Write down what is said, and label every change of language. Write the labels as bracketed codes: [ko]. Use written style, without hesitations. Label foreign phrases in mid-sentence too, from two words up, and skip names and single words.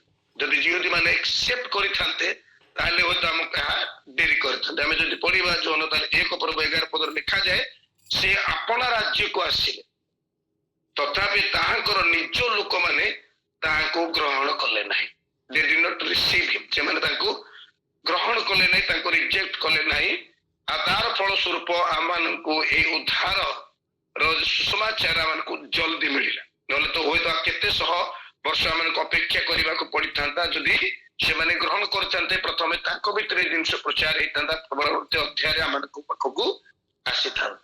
[or] ଯଦି ଯିହୁଦୀ ମାନେ ଏକ୍ସେପ୍ଟ କରିଥାନ୍ତେ ତାହେଲେ ହୁଏତ ଆମକୁ ଏହା ଡେରି କରିଥାନ୍ତେ। ଆମେ ଯଦି ପଢିବା ଯୋହନ ତାର 1 ପର୍ବ 11 ପଦରେ ଲେଖାଯାଏ, ସେ ଆପଣା ରାଜ୍ୟକୁ ଆସିଲେ ତଥାପି ତାହାଙ୍କର ନିଜ ଲୋକମାନେ ତାହାକୁ ଗ୍ରହଣ କଲେ ନାହିଁ। [en] They did not receive him. [or] ସେମାନେ ତାଙ୍କୁ ଗ୍ରହଣ କଲେ ନାହିଁ, ତାଙ୍କୁ ରିଜେକ୍ଟ କଲେ ନାହିଁ। ଆଉ ତାର ଫଳସ୍ୱରୂପ ଆମମାନଙ୍କୁ ଏଇ ଉଦ୍ଧାର ସୁସମାଚାର ଆମକୁ ଜଲ୍ଦି ମିଳିଲା, ନହେଲେ ତ ହୁଏତ କେତେ ଶହ ବର୍ଷ ଆମକୁ ଅପେକ୍ଷା କରିବାକୁ ପଡିଥାନ୍ତା। ଯଦି ସେମାନେ ଗ୍ରହଣ କରିଥାନ୍ତେ ପ୍ରଥମେ ତାଙ୍କ ଭିତରେ ଜିନିଷ ପ୍ରଚାର ହେଇଥାନ୍ତା, ପରବର୍ତ୍ତୀ ଅଧ୍ୟାୟରେ ଆମମାନଙ୍କ ପାଖକୁ ଆସିଥାନ୍ତା।